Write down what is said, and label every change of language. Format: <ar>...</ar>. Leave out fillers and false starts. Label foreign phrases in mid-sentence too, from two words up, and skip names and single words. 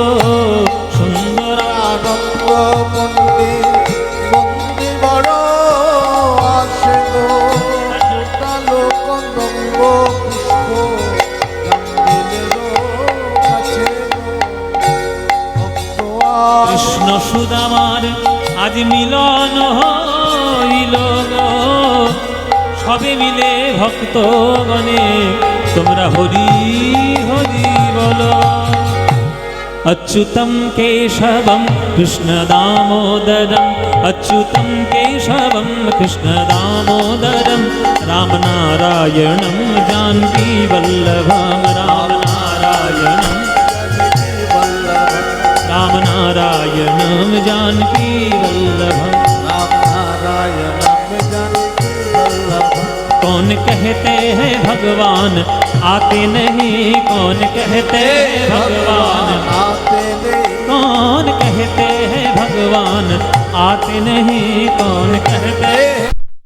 <bn>সুন্দরানন্দ পণ্ডিত বন্দি বড় আসে গো, ফুটালো কদম্ব পুষ্প জাম্বিরের কাছে গো। কৃষ্ণ সুদামার আজ মিলন হইল গো, সবে মিলে ভক্তগণে তোমরা হরি হরি বলো।</bn> <sa>अच्युतं केशवं कृष्णदामोदरम्, अच्युतं केशवं कृष्णदामोदरं, रामनारायणं जानकीवल्लभं, रामनारायणं रामनारायणं जानकीवल्लभं।</sa> <hi>कौन कहते हैं भगवान आते नहीं, कौन कहते हैं भगवान आते नहीं, कौन कहते हैं भगवान आते नहीं, कौन कहते हैं</hi>